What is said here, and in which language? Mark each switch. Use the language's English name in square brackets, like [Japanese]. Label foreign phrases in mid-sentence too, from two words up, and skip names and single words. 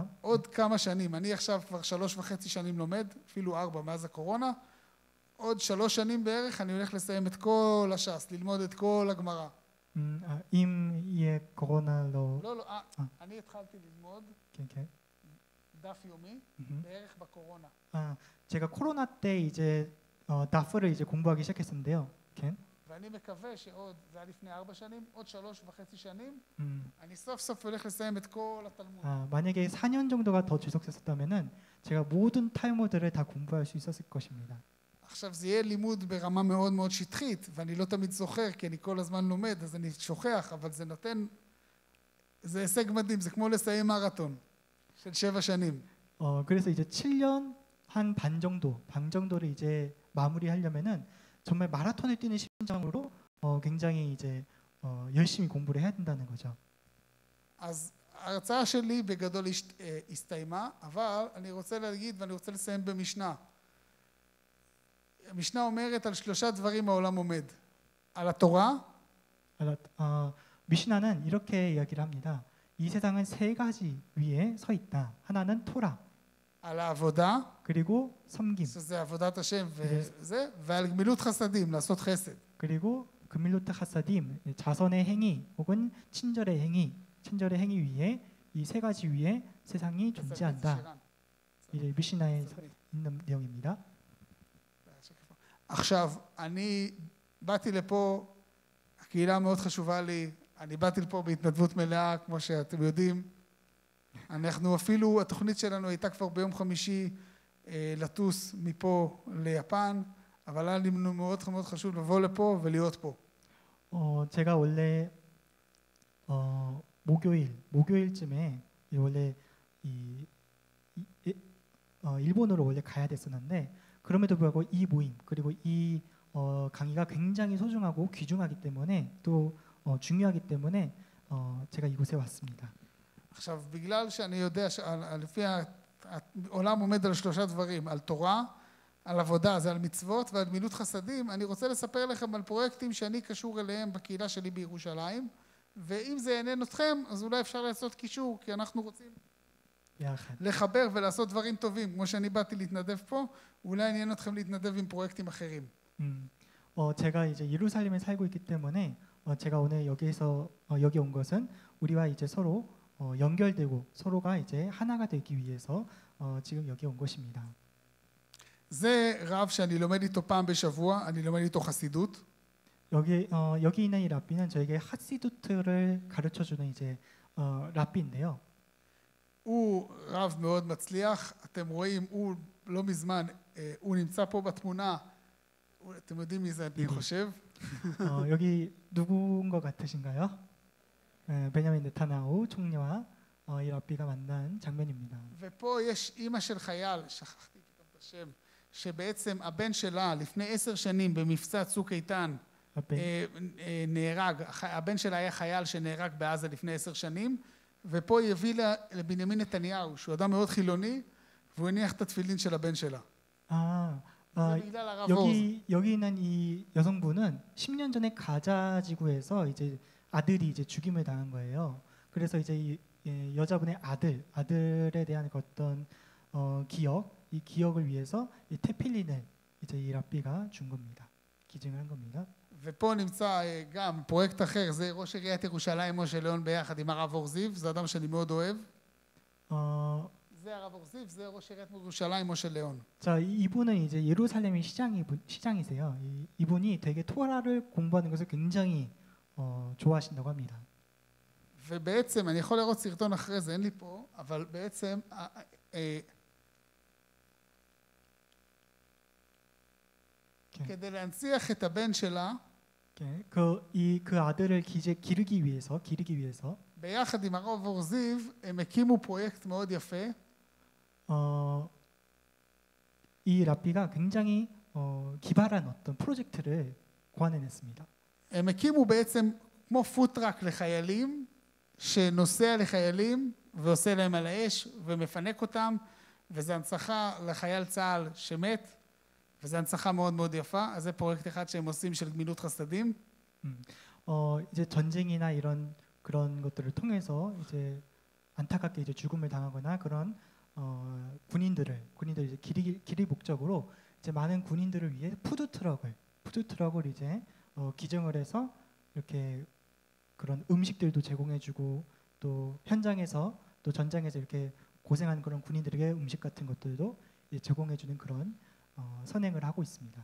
[Hebrew] עוד כמה שנים, אני עכשיו כבר 3.5 שנים לומד, אפילו 4 מאז הקורונה, עוד 3 שנים בערך אני הולך לסיים את כל הש"ס, ללמוד את כל הגמרא. אם יהיה קורונה לא... לא, אני התחלתי ללמוד דף יומי בערך בקורונה. [Korean] 제가 코로나 때 이제 다프를 이제 공부하기 시작했었는데요. [Hebrew] ואני מקווה שעוד, זה היה לפני 4 שנים, עוד 3.5 שנים, אני סוף סוף הולך לסיים את כל התלמוד. [Korean] 만약에 4년 정도가 더 지속됐었다면은 제가 모든 탈무드를 다 공부할 수 있었을 것입니다. [Hebrew] עכשיו זה יהיה לימוד ברמה מאוד מאוד שטחית, ואני לא תמיד זוכר, כי אני כל הזמן לומד, אז אני שוכח, אבל זה נותן, זה הישג מדהים, זה כמו לסיים מרתון של 7 שנים. [Korean] 그래서 이제 7년 한 반 정도를 이제 마무리하려면은 정말 마라톤을 뛰는 심정으로 굉장히 이제 열심히 공부를 해야 된다는 거죠. [Hebrew] אז ההרצאה שלי בגדול הסתיימה, אבל אני רוצה להגיד ואני רוצה לסיים במשנה. המשנה אומרת על 3 דברים העולם עומד. על התורה, [Korean] 미시나는 이렇게 이야기를 합니다. 이 세상은 3가지 위에 서 있다. 하나는 토라, [Hebrew] על העבודה, [Korean] 그리고 섬김, [Hebrew] שזה עבודת השם וזה, ועל גמילות חסדים, לעשות חסד. [Korean] 그리고 [Hebrew] גמילות חסדים, [Korean] 자선의 행위 혹은 친절의 행위 위에 이 3가지 위에 세상이 존재한다. 이제 미시나에 있는 내용입니다. [Hebrew] עכשיו, אני באתי לפה, הקהילה מאוד חשובה לי, אני באתי לפה בהתנדבות מלאה, כמו שאתם יודעים. אנחנו אפילו, התוכנית שלנו הייתה כבר ביום חמישי לטוס מפה ליפן, אבל היה לי מאוד מאוד חשוב לבוא לפה ולהיות פה. [Korean] 제가 원래 목요일쯤에 원래 일본으로 원래 가야 됐었는데 그럼에도 불구하고 이 모임 그리고 이 강의가 굉장히 소중하고 귀중하기 때문에 또 중요하기 때문에 제가 이곳에 왔습니다. [Hebrew] עכשיו, בגלל שאני יודע לפי העולם עומד על 3 דברים, על תורה, על עבודה, זה על מצוות ועל גמילות חסדים, אני רוצה לספר לכם על פרויקטים שאני קשור אליהם בקהילה שלי בירושלים, ואם זה יעניין אתכם, אז אולי אפשר לעשות קישור, כי אנחנו רוצים לחבר ולעשות דברים טובים, כמו שאני באתי להתנדב פה, אולי יעניין אתכם להתנדב עם פרויקטים אחרים. [Korean] 제가 이제 예루살렘에 살고 있기 때문에 제가 오늘 여기 온 것은 우리와 이제 서로 연결되고 서로가 이제 하나가 되기 위해서 지금 여기 온 것입니다. [Hebrew] זה רב שאני לומד איתו פעם בשבוע, אני לומד איתו חסידות. [Korean] 여기 있는 이 랍비는 저에게 하시두트를 가르쳐 주는 이제 랍비인데요. [Hebrew] הוא רב מאוד מצליח, אתם רואים, הוא לא מזמן, הוא נמצא פה בתמונה, אתם יודעים מי זה אני חושב? [Korean] 여기 누군 것 같으신가요? 베냐민 네타냐후 총리와 이 랍비가 만난 장면입니다. [Hebrew] ופה יש אימא של חייל, שכחתי פתאום את השם, שבעצם הבן שלה לפני 10 שנים במבצע צוק איתן נהרג, הבן שלה היה חייל שנהרג בעזה לפני 10 שנים, ופה היא הביאה לבנימין נתניהו, שהוא אדם מאוד חילוני, והוא הניח את התפילין של הבן שלה. [Korean] 여기 있는 이 여성분은 10년 전에 가자 지구에서 이제 아들이 이제 죽임을 당한 거예요. 그래서 이제 이 여자분의 아들에 대한 어떤 이 기억을 위해서 이 테필린을 이제 이 랍비가 준 겁니다. 기증을 한 겁니다. [Hebrew] ופה נמצא גם פרויקט אחר, זה ראש עיריית ירושלים משה ליאון ביחד עם הרב אור זיו, זה אדם שאני מאוד אוהב. זה הרב אור זיו, זה ראש עיריית ירושלים משה ליאון. [Korean] 자, 이분은 이제 예루살렘의 시장이세요. 이분이 되게 토라를 공부하는 것을 굉장히 좋아하신다고 합니다. [Hebrew] ובעצם אני יכול לראות סרטון אחרי זה, אין לי פה, אבל בעצם כדי להנציח את הבן שלה, [Korean] 그 아들을 기르기 위해서 [Hebrew] ביחד עם הרב אור זיו הם הקימו פרויקט מאוד יפה. [Korean] 이 랍비가 굉장히 기발한 어떤 프로젝트를 고안해냈습니다. [Hebrew] הם הקימו בעצם כמו פוטראק לחיילים, שנוסע לחיילים ועושה להם על האש ומפנק אותם, וזה הנצחה לחייל צה"ל שמת, וזה הנצחה מאוד מאוד יפה. אז זה פרויקט אחד שהם עושים של גמילות חסדים. [Korean] 이제 전쟁이나 그런 것들을 통해서 이제 안타깝게 이제 죽음을 당하거나 그런 군인들을 이제 기릴 목적으로 이제 많은 군인들을 위해 푸드트럭을 이제 기증을 해서 이렇게 그런 음식들도 제공해주고 또 현장에서 또 전장에서 이렇게 고생하는 그런 군인들에게 음식 같은 것들도 이제 제공해주는 그런 선행을 하고 있습니다.